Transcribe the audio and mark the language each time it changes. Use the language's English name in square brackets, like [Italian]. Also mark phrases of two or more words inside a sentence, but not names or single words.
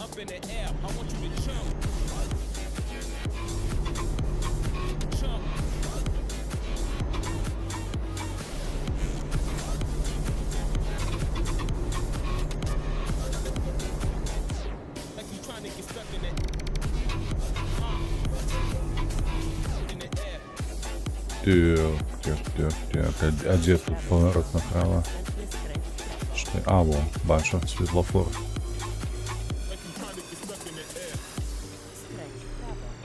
[English] Up in the air. I want you to jump, jump. Like you trying to get stuck in it. In the air. [Russian] Так. А где тут поворот направо? [Polish] Następny skręć w prawo. [Russian] Что? А, во, [Ukrainian] бачу, світлофор. [English] Like you trying to get stuck in the air. [Polish] Skręć w prawo.